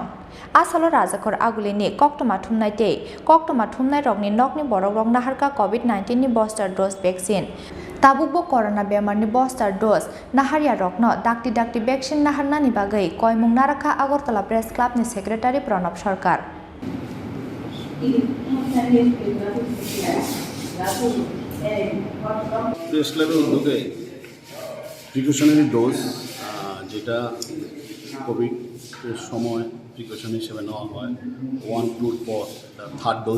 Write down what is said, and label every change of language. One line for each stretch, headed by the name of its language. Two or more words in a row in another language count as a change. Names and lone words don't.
Kok Borok: Asalo Rajakhor Agulini Koktoma Thumnai rokni nokni borok rok naharka Covid-19 ni
English: booster dose vaccine.
Kok Borok: Tabukbo corona bemar ni
English: booster dose
Kok Borok: naharya rokno dakti vaccine naharna ni bagai koimung narakha Agartala Press Club ni Secretary Pranab Sarkar.
Bangla: প্রেস ক্লাবের উদ্যোগে
English: precautionary dose
Bangla: যেটা কোভিডের সময় প্রিকশন হিসেবে নেওয়া হয় 1-2 পর
English: third dose.